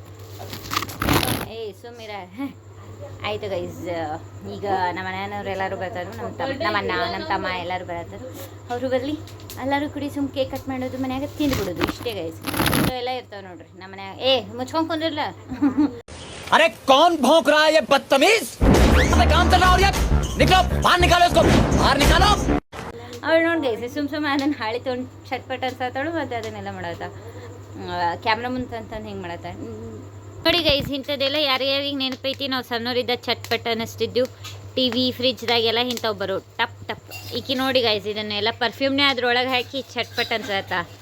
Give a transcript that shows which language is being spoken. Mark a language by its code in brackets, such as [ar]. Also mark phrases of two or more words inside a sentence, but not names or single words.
[kn] ಸುಮ್ಮಿರ ಆಯಿತು ಗೈಸ್. ಈಗ ನಮ್ಮ ಮನೆಯವ್ರು ಎಲ್ಲರೂ ಬರ್ತಾರೆ. ನಮ್ಮ ಅಣ್ಣ ನಮ್ಮ ತಮ್ಮ ಎಲ್ಲರೂ ಬರತ್ತಾರೆ. ಅವರು ಬರಲಿ, ಎಲ್ಲರೂ ಕುಡಿ [en] cake cut [kn] ಮಾಡೋದು, ಮನ್ಯಾಗ ತಿಂದ್ಬಿಡೋದು. ಇಷ್ಟೇ ಗೈಸ್. ಎಲ್ಲ ಇರ್ತಾವೆ ನೋಡ್ರಿ ನಮ್ಮ ಮನ್ಯಾಗ. ಮುಚ್ಕೊಂಡು ಕುಂದ್ರಲ್ಲ. [hi] अरे कौन भौंक रहा है ये बदतमीज? काम चल रहा है और ये निकलो बाहर निकालो इसको, बाहर निकालो. [kn] ಅವಳು ನೋಡಿ ಗೈಸ್ ಸುಮ್ಮ ಅದನ್ನು ಹಾಳಿ ತೊಗೊಂಡು ಚಟ್ಪಟ್ ಅನ್ಸತ್ತಾಳು. ಮತ್ತು ಅದನ್ನೆಲ್ಲ ಮಾಡತ್ತ ಕ್ಯಾಮ್ರಾ ಮುಂದೆ ಅಂತಂದು ಹಿಂಗೆ ಮಾಡತ್ತ. ನೋಡಿ ಗೈಸ್ ಇಂಥದ್ದೆಲ್ಲ ಯಾರ್ಯಾರಿಗೆ ನೆನಪೈತಿ. ನಾವು ಸಣ್ಣವರಿದ್ದ ಚಟ್ಪಟ್ ಅನ್ನಿಸ್ತಿದ್ದೆವು. TV ಫ್ರಿಜ್ದಾಗೆಲ್ಲ ಇಂಥವು ಬರೋ ಟಪ್ ಟಪ್. ಈಕಿ ನೋಡಿ ಗೈಸ್ ಇದನ್ನೆಲ್ಲ ಪರ್ಫ್ಯೂಮ್ನೇ ಅದ್ರೊಳಗೆ ಹಾಕಿ ಚಟ್ಪಟ್ ಅನ್ಸತ್ತ.